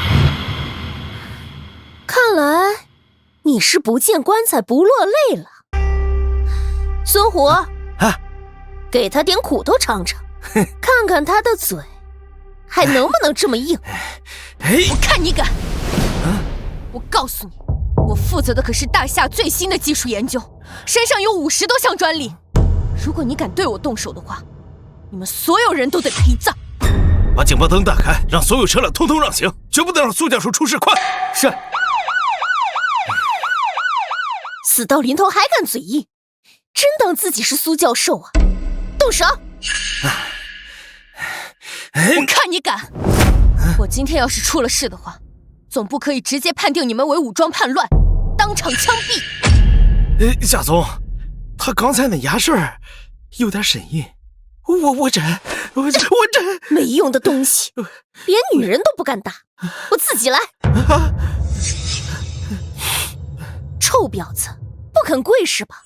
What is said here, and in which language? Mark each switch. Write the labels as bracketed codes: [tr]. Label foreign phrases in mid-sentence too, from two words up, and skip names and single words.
[zh] 看來你是不見棺材不落淚了。孫虎，給他點苦頭嘗嘗，看看他的嘴還能不能這麼硬。我看你敢！我告訴你，我負責的可是大廈最新的技術研究，身上有50多項專利。如果你敢對我動手的話，你們所有人都得陪葬。把警報燈打開，讓所有車輛通通讓行，絕不能讓蘇教授出事。快！是。死到臨頭還敢嘴硬，真當自己是蘇教授啊！動手！我看你敢！我今天要是出了事的話，總部可以直接判定你們為武裝叛亂，當場槍斃。夏总，他剛才那牙事兒有點神秘，我真沒用的東西，連女人都不敢打，我自己來。臭婊子，不肯跪是吧？